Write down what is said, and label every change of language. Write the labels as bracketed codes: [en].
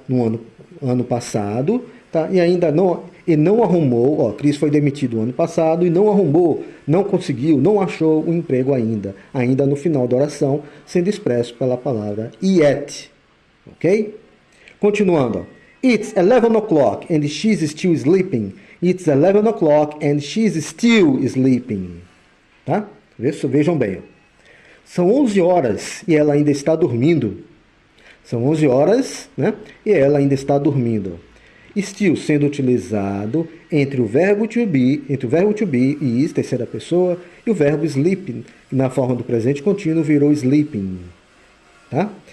[pt] No ano passado, tá? E ainda não arrumou, ó, Chris foi demitido no ano passado e não arrumou, não conseguiu, não achou um emprego ainda no final da oração, sendo expresso pela palavra yet, ok? Continuando, ó. [en] It's 11 o'clock and she's still sleeping. It's 11 o'clock and she's still sleeping, [pt] tá? Vejam bem, ó. São 11 horas e ela ainda está dormindo. São 11 horas, né? E ela ainda está dormindo. Still sendo utilizado entre o verbo to be e is, terceira pessoa, e o verbo sleep, na forma do presente contínuo, virou sleeping. Tá?